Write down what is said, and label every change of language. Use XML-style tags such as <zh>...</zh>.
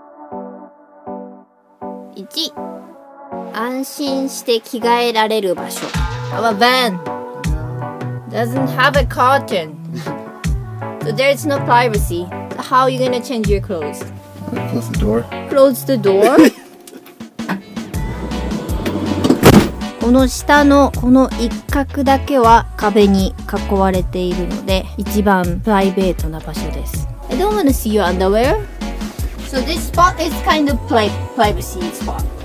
<ja>1、安心して着替えられる場所。</ja> <en>Our van doesn't have a curtain, so there's no privacy. So how are you gonna change your clothes? Close the door. Close the door?</en> <ja>この下のこの一角だけは壁に囲われているので一番プライベートな場所です。</ja> <en>I don't want to see your underwear. So this spot is kind of privacy spot.</en>